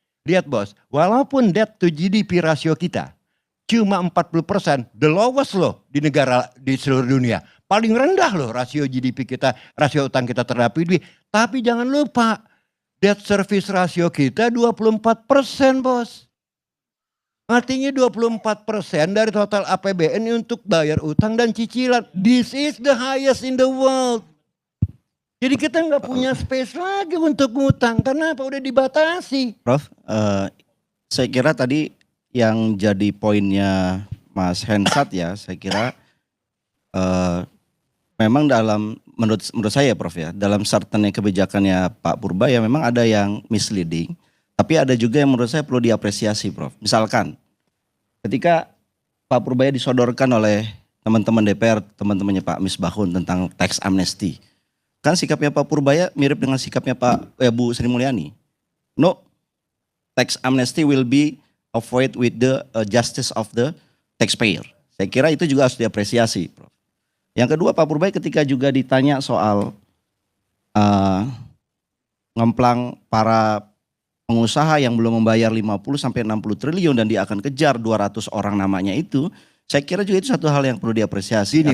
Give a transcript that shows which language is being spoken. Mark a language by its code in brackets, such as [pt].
[id] Lihat bos, walaupun debt to GDP rasio kita cuma 40%, [en] the lowest [id] loh di negara di seluruh dunia. Paling rendah loh rasio GDP kita, rasio utang kita terhadap PDB. Tapi jangan lupa, debt service rasio kita 24% bos. Artinya 24% dari total APBN ini untuk bayar utang dan cicilan. [en] This is the highest in the world. [id] Jadi kita nggak punya space lagi untuk ngutang. Kenapa? Udah dibatasi. Prof, saya kira tadi yang jadi poinnya Mas Hensat ya, saya kira memang menurut saya Prof ya, dalam certain kebijakannya Pak Purbaya memang ada yang misleading, tapi ada juga yang menurut saya perlu diapresiasi Prof. Misalkan ketika Pak Purbaya disodorkan oleh teman-teman DPR, teman-temannya Pak Misbahun tentang tax amnesty, kan sikapnya Pak Purbaya mirip dengan sikapnya Bu Sri Mulyani. [en] No, tax amnesty will be avoid with the justice of the taxpayer. [id] Saya kira itu juga harus diapresiasi, Prof. Yang kedua, Pak Purbaya ketika juga ditanya soal ngemplang para pengusaha yang belum membayar 50 sampai 60 triliun dan dia akan kejar 200 orang namanya itu, saya kira juga itu satu hal yang perlu diapresiasi.